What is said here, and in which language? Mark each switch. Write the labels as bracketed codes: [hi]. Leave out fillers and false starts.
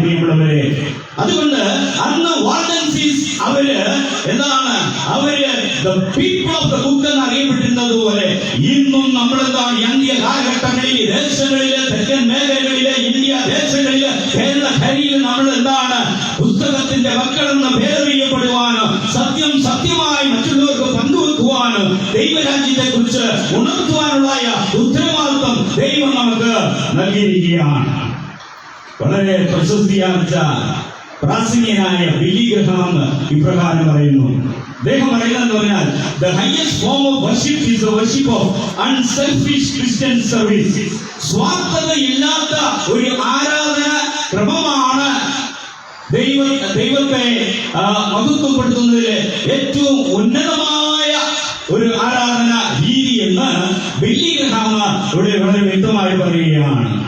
[ml] പ്രിയമുള്ളവരെ, അതുകൊണ്ട് അന്ന് വാൾഡൻസീസ് അവര് എന്താണ്, അവര് [en] people of the book [ml] എന്ന് അറിയപ്പെട്ടിരുന്നത് പോലെ ഇന്നും നമ്മളെന്താണ് ഇന്ത്യ കാലഘട്ടങ്ങളിൽ ദേശങ്ങളിലെ തെക്കൻ മേഖലകളിലെ ഇന്ത്യ ദേശങ്ങളിലെ കേരള ഖനിയിൽ നമ്മൾ എന്താണ് പുസ്തകത്തിന്റെ മക്കളെന്ന് പേരറിയപ്പെടുവാനോ സത്യം സത്യമായി മറ്റുള്ളവർക്ക് പങ്കുവെക്കുവാനോ ദൈവരാജ്യത്തെ കുറിച്ച് ഉണർത്തുവാനുള്ള ഉത്തരവാദിത്വം ദൈവം നമുക്ക് നൽകിയിരിക്കുകയാണ്. വളരെ പ്രശസ്തിയാർച്ച പ്രാസംഗികനായ ബില്ലി ഗ്രഹാം ഇപ്രകാരം പറയുന്നു. അദ്ദേഹം പറയുന്നതെന്ന് പറഞ്ഞാൽ [en] the highest form of worship is the worship of unselfish Christian service. [ml] സ്വാർത്ഥതയില്ലാത്ത ഒരു ആരാധന ക്രമമാണ് ദൈവത്തെ മഹത്വപ്പെടുത്തുന്നതിലെ ഏറ്റവും ഉന്നതമായ ഒരു ആരാധന രീതി എന്ന് ബില്ലി ഗ്രഹാം ഇവിടെ വളരെ വ്യക്തമായി പറയുകയാണ്.